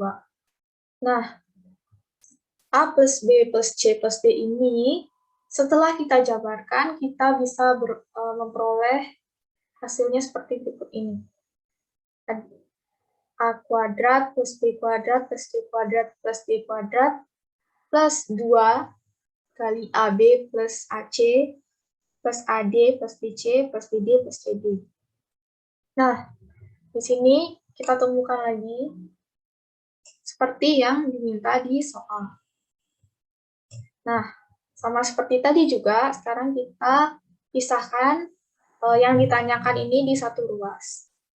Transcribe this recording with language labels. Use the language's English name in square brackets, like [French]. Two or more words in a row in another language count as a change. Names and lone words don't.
[Indonesian] Nah, A plus B plus C plus D ini, setelah kita jabarkan, kita bisa memperoleh hasilnya seperti berikut ini. A kuadrat plus B kuadrat plus C kuadrat plus D kuadrat plus 2 kali AB plus AC plus AD plus BC plus BD plus CD. Nah, di sini kita temukan lagi seperti yang diminta di soal. Nah, sama seperti tadi juga, sekarang kita pisahkan yang ditanyakan ini di satu ruas.